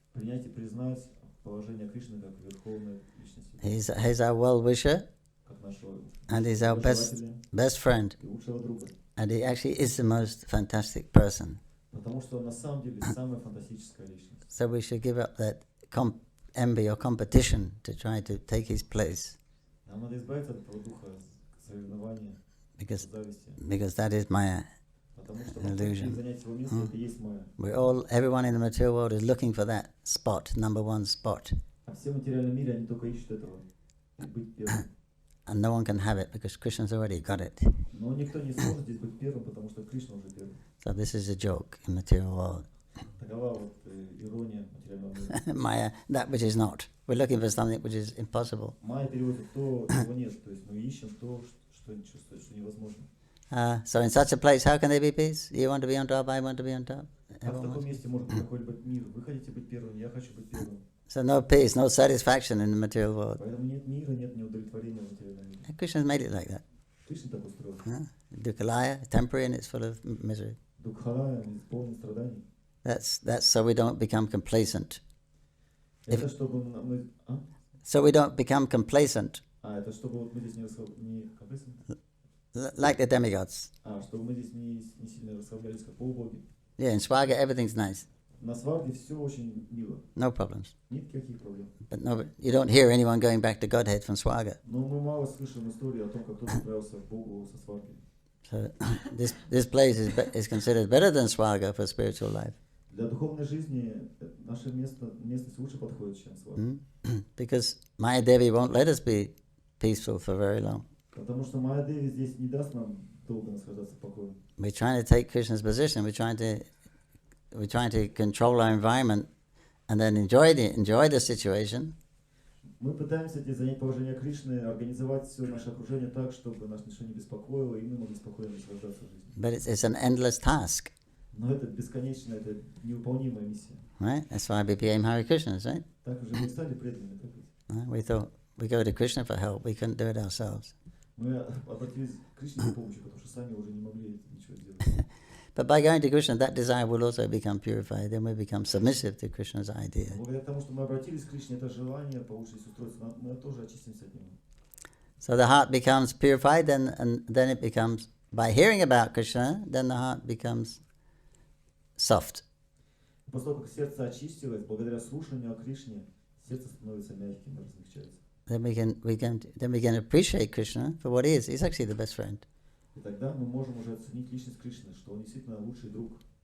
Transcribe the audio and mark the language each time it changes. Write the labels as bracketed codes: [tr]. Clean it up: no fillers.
[ru] Принять и признать положение Кришны как верховной личности. [en] He's our well-wisher, and he's our best friend, and he actually is the most fantastic person. [ru] Потому что он на самом деле самая фантастическая личность. [en] So we should give up that envy or competition to try to take his place. [ru] Нам надо избавиться от этого духа соревнования, зависти. [en] Because that is Maya. [ru] Потому что [en] illusion. [ru] занять его место, это есть Майя. [en] Everyone in the material world is looking for that spot, number one spot. [ru] А все в материальном мире, они только ищут этого, быть первым. [en] And no one can have it because Krishna's already got it. [ru] Но никто не сможет здесь быть первым, потому что Кришна уже первый. [en] So this is a joke in material world. [ru] Такова вот ирония материального мира. [en] Maya, that which is not. We're looking for something which is impossible. [ru] Майя переводит то, чего нет. То есть мы ищем то, что невозможно. [en] So in such a place, how can there be peace? You want to be on top, I want to be on top. [ru] А в таком месте может быть какой-либо мир. Вы хотите быть первым, я хочу быть первым. [en] So no peace, no satisfaction in the material world. [ru] Поэтому нет мира, нет неудовлетворения в материальном мире. [en] Krishna's made it like that. [ru] Кришна так устроил. [en] Dukhalaya, temporary, and it's full of misery. [ru] Дукхалая, исполнен страданий. [en] That's so we don't become complacent. [ru] Это чтобы мы... [en] So we don't become complacent. [ru] Это чтобы вот мы здесь не complacent? [en] Like the demigods. [ru] Чтобы мы здесь не сильно расслаблялись, как полубоги. [en] Yeah, in Swaga everything's nice. [ru] На сварге все очень мило. [en] No problems. [ru] Никаких проблем. [en] But no, you don't hear anyone going back to Godhead from Swaga. [ru] Но мы мало слышим истории о том, как кто-то отправился к Богу со сварги. [en] So this place is considered better than Swaga for spiritual life. [ru] Для духовной жизни наше местность лучше подходит, чем сварга. [en] Because Maya Devi won't let us be peaceful for very long. [ru] Потому что Майя Деви здесь не даст нам долго наслаждаться покоем. [en] We're trying to take Krishna's position. We're trying to control our environment and then enjoy the situation. [ru] Мы пытаемся занять положение Кришны, организовать все наше окружение так, чтобы нас ничего не беспокоило, и мы могли спокойно наслаждаться жизнью. [en] But it's an endless task. [ru] Но это бесконечно, это невыполнимая миссия. [en] Right? That's why we became Hare Krishnas, right? [ru] Так уже мы стали преданными, так ведь? [en] We thought we go to Krishna for help. We couldn't do it ourselves. [ru] Мы обратились к Кришне за помощью, потому что сами уже не могли ничего сделать. [en] But by going to Krishna, that desire will also become purified. Then we become submissive to Krishna's idea. [ru] Благодаря тому, что мы обратились к Кришне, это желание получше устроиться, мы тоже очистимся от него. [en] So the heart becomes purified, and then it becomes, by hearing about Krishna, then the heart becomes soft. [ru] После того, как сердце очистилось, благодаря слушанию о Кришне, сердце становится мягким и размягчается. [en] Then we can appreciate Krishna for what he is. He's actually the best friend. [ru] И тогда мы можем уже оценить личность Кришны, что он действительно лучший друг.